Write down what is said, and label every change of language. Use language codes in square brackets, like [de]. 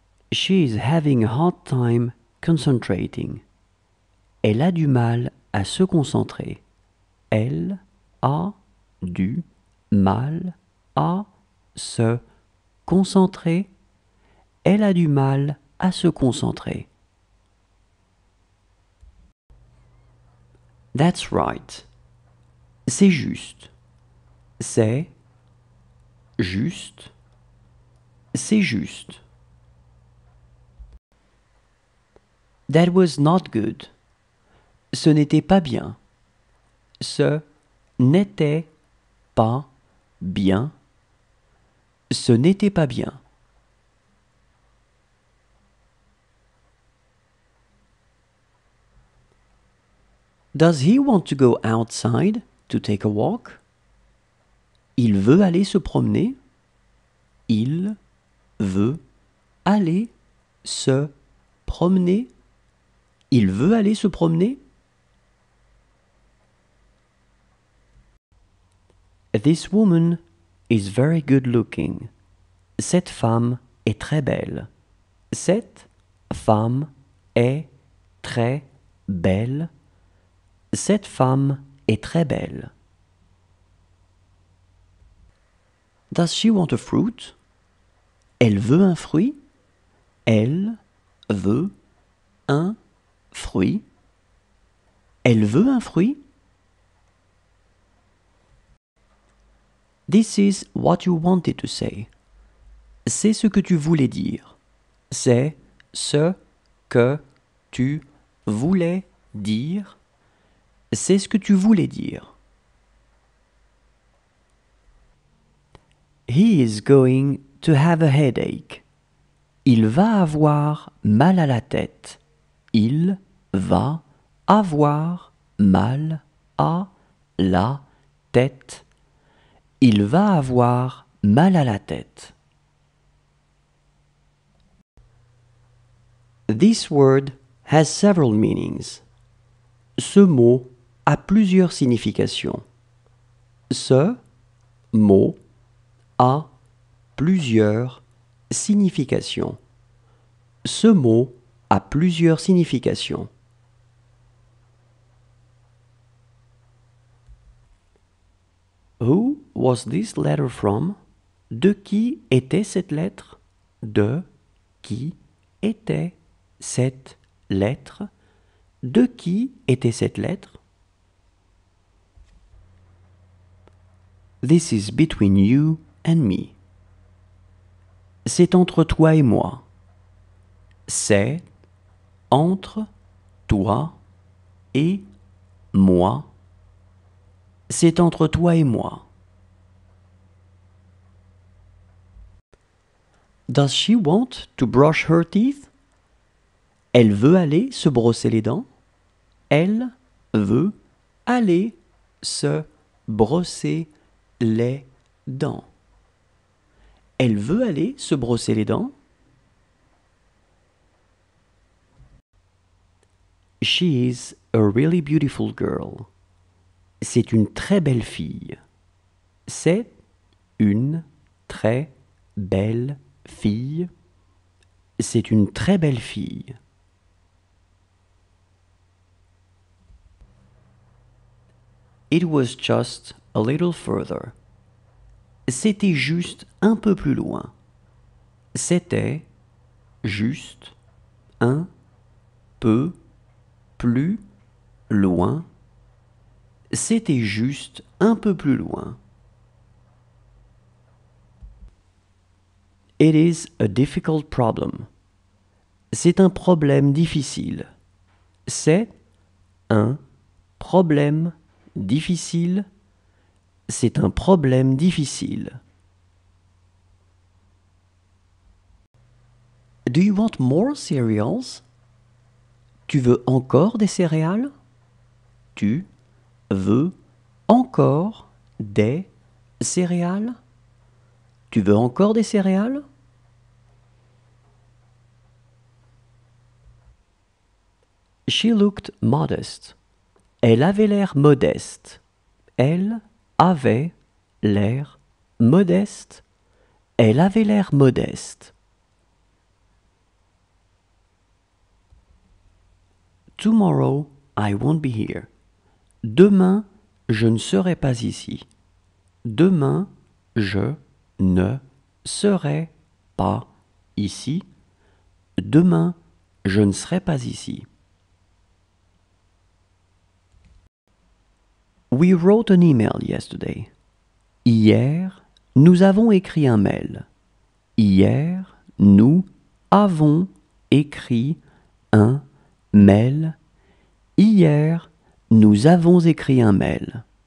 [en] She is having a hard time concentrating. [fr] Elle a du mal à se concentrer. Elle a du mal à se concentrer. Elle a du mal à se concentrer. [en] That's right. [fr] C'est juste. C'est juste. C'est juste. [en] That was not good. [fr] Ce n'était pas bien. Ce n'était pas bien. Ce n'était pas bien. [en] Does he want to go outside to take a walk? [fr] Il veut aller se promener. Il veut aller se promener. Il veut aller se promener. [en] This woman is very good looking. [fr] Cette femme est très belle. Cette femme est très belle. Cette femme est très belle. [en] Does she want a fruit? [fr] Elle veut un fruit? Elle veut un fruit? Elle veut un fruit? [en] This is what you wanted to say. [fr] C'est ce que tu voulais dire. C'est ce que tu voulais dire. C'est ce que tu voulais dire. [en] He is going to have a headache. [fr] Il va avoir mal à la tête. Il va avoir mal à la tête. Il va avoir mal à la tête. [en] This word has several meanings. [fr] Ce mot a plusieurs significations. Ce mot a plusieurs significations. Ce mot a plusieurs significations. [en] Who was this letter from? [fr] De qui était cette lettre? De qui était cette lettre? De qui était cette lettre? [en] This is between you and me. [fr] C'est entre toi et moi. C'est entre toi et moi. C'est entre toi et moi. [en] Does she want to brush her teeth? [fr] Elle veut aller se brosser les dents. Elle veut aller se brosser les dents. Elle veut aller se brosser les dents. [en] She is a really beautiful girl. [fr] C'est une très belle fille. C'est une très belle fille. C'est une très belle fille. [en] It was just a little further. [fr] C'était juste un peu plus loin. C'était juste un peu plus loin. C'était juste un peu plus loin. [en] It is a difficult problem. [fr] C'est un problème difficile. C'est un problème difficile. C'est un problème difficile. [en] Do you want more cereals? [fr] Tu veux encore des céréales? Tu veux encore des céréales? Tu veux encore des céréales? [en] She looked modest. [fr] Elle avait l'air modeste. Elle avait l'air modeste. Elle avait l'air modeste. [en] Tomorrow I won't be here. [fr] Demain, je ne serai pas ici. Demain, je ne serai pas ici. Demain, je ne serai pas ici. [en] We wrote an email yesterday. [fr] Hier, nous avons écrit un mail. Hier, nous avons écrit un mail. Hier, nous avons écrit un mail.